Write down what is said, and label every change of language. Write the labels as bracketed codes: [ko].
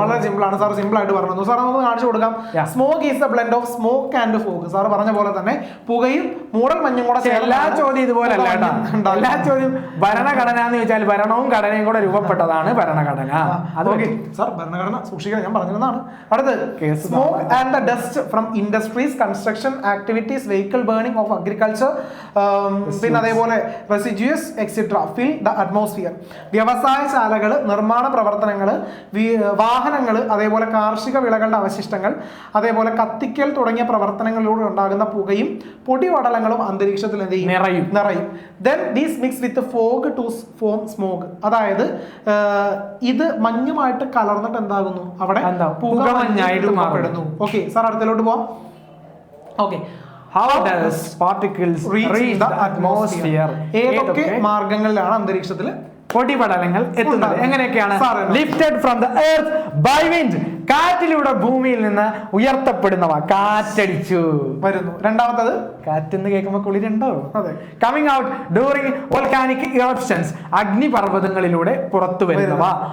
[ml] വളരെ സിമ്പിൾ ആണ് sir, simple ആയിട്ട് പറഞ്ഞു. സാർ നമുക്ക് കാണിച്ചു കൊടുക്കാം. [en] Smog is the blend of smoke and fog. [ml] Sir പറഞ്ഞ പോലെ തന്നെ പുകയും മൂടൽ മഞ്ഞും കൂടെ. എല്ലാ ചോദ്യം ഇതുപോലെ അല്ല കേട്ടോ. എല്ലാ ചോദ്യം ഭരണഘടന എന്ന് ചോദിച്ചാൽ ഭരണവും ഘടനയും കൂടെ രൂപപ്പെട്ടതാണ് ഭരണഘടന. ഓക്കെ സാർ, ഭരണഘടന സൂക്ഷിക്കാൻ ഞാൻ പറഞ്ഞതാണ്. [en] അടുത്തത് smoke and the dust from industries, construction activities, vehicle burning of agriculture, [ml] പിന്നെ അതേപോലെ [en] residues etc. fill the atmosphere. [ml] വ്യവസായശാലകൾ, നിർമ്മാണ പ്രവർത്തനങ്ങൾ, വാഹനങ്ങൾ, അതേപോലെ കാർഷിക വിളകളുടെ അവശിഷ്ടങ്ങൾ, അതേപോലെ കത്തിക്കൽ തുടങ്ങിയ പ്രവർത്തനങ്ങളിലൂടെ ഉണ്ടാകുന്ന പുകയും പൊടിപടലങ്ങളും അന്തരീക്ഷത്തിൽ എന്ത് ചെയ്യും? നിറയും. [en] Then these mix with the fog to form smoke. [ml] അതായത് ഇത് മഞ്ഞുമായിട്ട് കലർന്നിട്ട് എന്താകുന്നു, അവിടെ പുകമഞ്ഞായിട്ട് മാറുന്നു. ഓക്കെ സാർ, അടുത്തതിലോട്ട് പോവാം. Okay, [en] how does particles reach the atmosphere? [ml] ഏതൊക്കെ മാർഗങ്ങളിലാണ് അന്തരീക്ഷത്തിൽ പൊടിപടലങ്ങൾ എത്തുന്നത്? എങ്ങനെയൊക്കെയാണ്? [en] lifted from the earth by wind, [ml] കാറ്റിലൂടെ ഭൂമിയിൽ നിന്ന് ഉയർത്തപ്പെടുന്നവ. കാറ്റടിച്ചു വരുന്നു. രണ്ടാമത്തത് കാറ്റെന്ന് കേൾക്കുമ്പോൾ കുളിരുണ്ടോ? അതെ. [en] coming out during volcanic eruptions, [ml] അഗ്നിപർവ്വതങ്ങളിലൂടെ പുറത്തു വരുന്നവ.